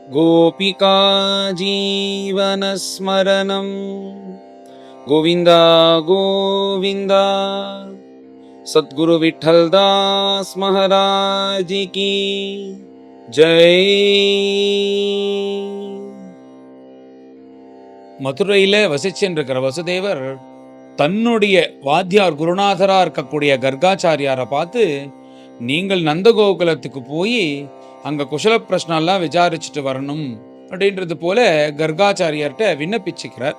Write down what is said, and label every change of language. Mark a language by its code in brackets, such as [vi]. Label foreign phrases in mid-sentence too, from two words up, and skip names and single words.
[sa] गोपिका जीवनस्मरणं गोविन्द गोविन्द। [hi] सद्गुरु विठ्ठलदास महाराज की जय। [ta] மதுரையில் வசிச்சென்றிருக்கிற வசுதேவர் தன்னுடைய வாத்தியார் குருநாதராக இருக்கக்கூடிய கர்காச்சாரியாரை பார்த்து, நீங்கள் நந்தகோகுலத்துக்கு போய் அங்கே குஷல பிரச்சனெல்லாம் விசாரிச்சுட்டு வரணும் அப்படின்றது போல கர்காச்சாரியார்கிட்ட விண்ணப்பிச்சுக்கிறார்.